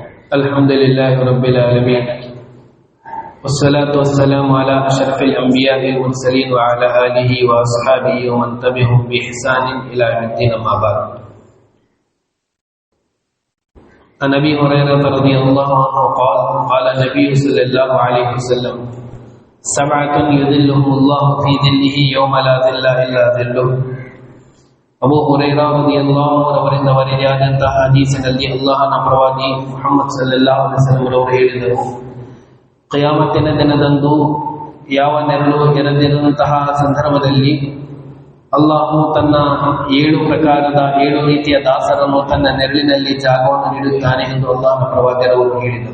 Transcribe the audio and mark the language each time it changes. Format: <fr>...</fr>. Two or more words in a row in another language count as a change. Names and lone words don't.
<ar>الحمد لله رب العالمين والصلاة والسلام على أشرف الأنبياء والمرسلين وعلى آله وأصحابه ومن تبعهم بإحسان إلى يوم الدين أما بعد. عن أبي هريرة رضي الله عنه قال قال النبي صلى الله عليه وسلم سبعة يظلهم الله في ظله يوم لا ظل إلا ظله.</ar> <kn>ಅಬೂ ಹುರೈರಾ</kn> <ar>رضي الله عنه</ar> <kn>ಅವರಿಂದ ವರಿಯಾದಂತಹ ಹದೀಸಿನಲ್ಲಿ ಅಲ್ಲಾಹನ ಪ್ರವಾದಿ ಮುಹಮ್ಮದ್</kn> <ar>صلى الله عليه وسلم</ar> <kn>ಅವರು ಹೇಳಿದರು, ಕಿಯಾಮತ್ತಿನ ದಿನದಂದು ಯಾವ ನೆರಳು ಇರದಿರುವಂತಹ ಸಂದರ್ಭದಲ್ಲಿ ಅಲ್ಲಾಹು ತನ್ನ 7 ಪ್ರಕಾರದ 7 ರೀತಿಯ ದಾಸರನ್ನು ತನ್ನ ನೆರಳಿನಲ್ಲಿ ಜಾಗವನ್ನು ನೀಡುತ್ತಾನೆ ಎಂದು ಅಲ್ಲಾಹನ ಪ್ರವಾದಿಯವರು ಹೇಳಿದರು.</kn>